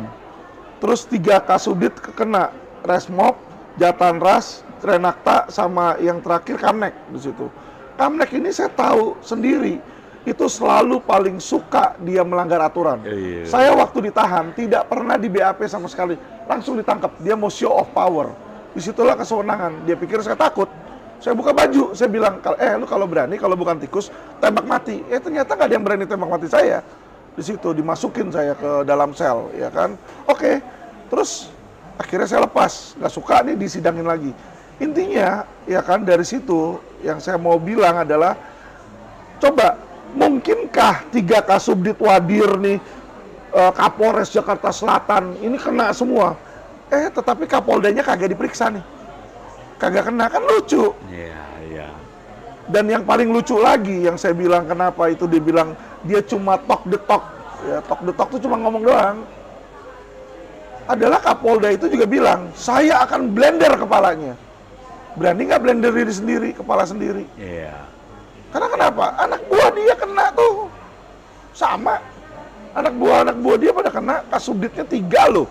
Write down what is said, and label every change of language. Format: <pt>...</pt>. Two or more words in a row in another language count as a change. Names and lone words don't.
<id>Terus 3 Kasudit kena, Resmob, Jatanras, Renakta sama yang terakhir Kamnek di situ. Kamnek ini saya tahu sendiri itu selalu paling suka dia melanggar aturan. Iya. Saya waktu ditahan tidak pernah di BAP sama sekali, langsung ditangkap. Dia mau</id> <en>show of power.</en> <id>Disitulah kesewenangan. Dia pikir saya takut. Saya buka baju, saya bilang, lu kalau berani, kalau bukan tikus, tembak mati. Ternyata nggak ada yang berani tembak mati saya. Di situ dimasukin saya ke dalam sel, ya kan? Oke. Terus akhirnya saya lepas, nggak suka nih disidangin lagi. Intinya, ya kan dari situ yang saya mau bilang adalah, coba mungkinkah 3 Kasubdit Wadir nih, Kapolres Jakarta Selatan ini kena semua? Tetapi Kapoldanya kagak diperiksa nih, kagak kena, kan lucu. Iya. Dan yang paling lucu lagi yang saya bilang kenapa itu dibilang dia cuma</id> <en>talk the talk,</en> <id>ya</id> <en>talk the talk</en> <id>itu cuma ngomong doang. Adalah Kapolda itu juga bilang, saya akan blender kepalanya. Berani nggak blender diri sendiri, kepala sendiri? Iya. Karena kenapa? Anak buah dia kena tuh. Sama. Anak buah dia pada kena, Kasubditnya 3 loh.</id>